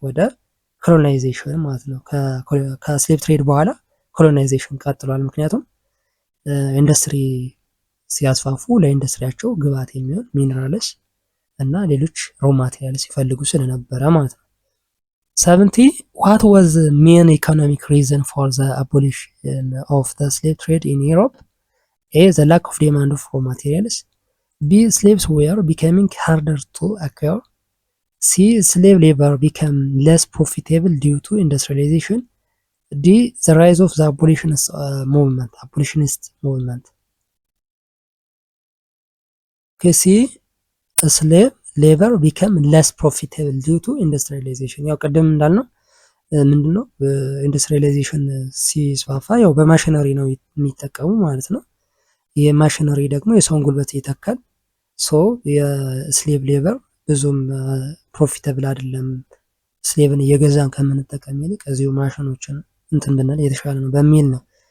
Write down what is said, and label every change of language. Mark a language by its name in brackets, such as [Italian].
[Amharic] ወደ ኮሎናይዜሽን ማለት ነው። ከስሌቭ ትሬድ በኋላ ኮሎናይዜሽን ቀጥሏል። ምክንያቱም ኢንዱስትሪ ሲያስፋፉ ለኢንዱስትሪያቸው ግብአት የሚሆን ሚነራልስ እና ሌሎች ሮ ማቴሪያል ሲፈልጉ ስለነበረ ማለት ነው። 70 [English] what was the main economic reason for the abolition of the slave trade in Europe? A. The lack of demand for materials. B. Slaves were becoming harder to acquire. C. Slave labor became less profitable due to industrialization. D. The rise of the abolitionist movement. Okay, C. Slave labor became less profitable due to industrialization. [Amharic] ያው ቀደም እንዳልነው ምንድነው ኢንዱስትሪያላይዜሽን ሲስፋፋ ያው በማሽነሪ ነው የሚጠቀሙ ማለት ነው። የማሽነሪ ደግሞ የሰውን ጉልበት ይተካል። ሶ የስሌቭ ሌበር ብዙም ፕሮፊታብል አይደለም፣ ስሌቭን እየገዛን ከምንጠቀም ይልቅ እዚሁ ማሽኖችን እንትን ብንል የተሻለ ነው በሚል ነው